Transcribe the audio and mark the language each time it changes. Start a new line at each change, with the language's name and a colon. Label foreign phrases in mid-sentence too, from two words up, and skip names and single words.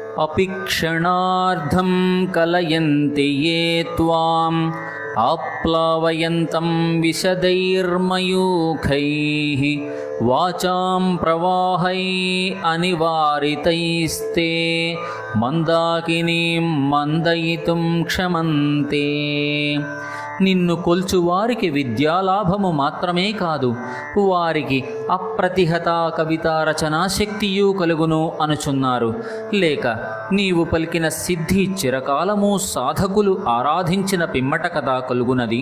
Sanskrit: अपि क्षणार्धं कलयन्ति ये त्वाम् आप्लावयन्तं विशदैर्मयूखैः वाचां प्रवाहै अनिवारितैस्ते మందాకినీం మందయితుం క్షమంతే.
Telugu: నిన్ను కొల్చువారికి విద్యాలాభము మాత్రమే కాదు, వారికి అప్రతిహత కవితా రచనా శక్తియూ కలుగును అనుచున్నారు. లేక నీవు పలికిన సిద్ధి చిరకాలము సాధకులు ఆరాధించిన పిమ్మట కదా కలుగునది,